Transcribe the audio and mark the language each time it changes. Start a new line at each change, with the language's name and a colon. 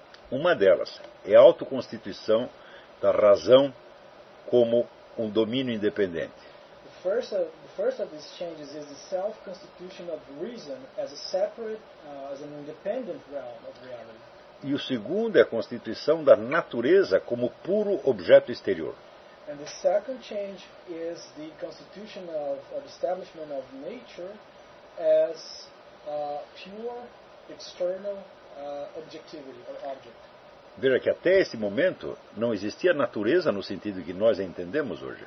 Portuguese: Uma delas é a autoconstituição da razão como um domínio independente.
English: The first of these changes is the self-constitution of reason as a separate, as an independent realm of reality.
Portuguese: E o segundo é a constituição da natureza como puro objeto exterior.
English: And the second change is the constitution of or establishment of nature as a pure external objectivity or object.
Portuguese: Veja que até esse momento não existia natureza no sentido que nós entendemos hoje.